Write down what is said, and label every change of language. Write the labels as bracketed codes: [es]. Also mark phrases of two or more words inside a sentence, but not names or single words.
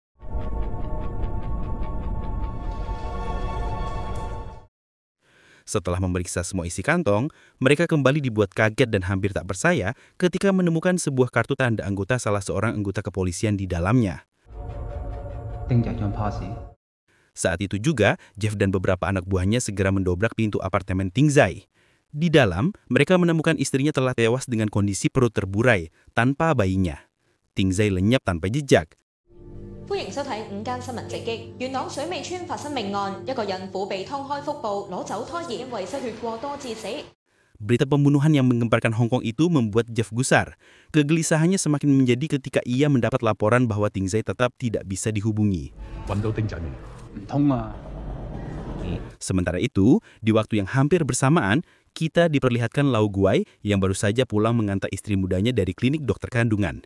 [id] Setelah memeriksa semua isi kantong, mereka kembali dibuat kaget dan hampir tak percaya ketika menemukan sebuah kartu tanda anggota salah seorang anggota kepolisian di dalamnya. Saat itu juga, Jeff dan beberapa anak buahnya segera mendobrak pintu apartemen Ting Zai. Di dalam, mereka menemukan istrinya telah tewas dengan kondisi perut terburai, tanpa bayinya. Ting Zai lenyap tanpa jejak. [yue] 歡迎收睇午間新聞直擊。元朗水尾村發生命案，一個孕婦被劏開腹部攞走胎兒，因為失血過多致死。 [id] Berita pembunuhan yang menggemparkan Hong Kong itu membuat Jeff gusar. Kegelisahannya semakin menjadi ketika ia mendapat laporan bahwa Ting Zai tetap tidak bisa dihubungi. Sementara itu, di waktu yang hampir bersamaan, kita diperlihatkan Lau Guai yang baru saja pulang mengantar istri mudanya dari klinik dokter kandungan.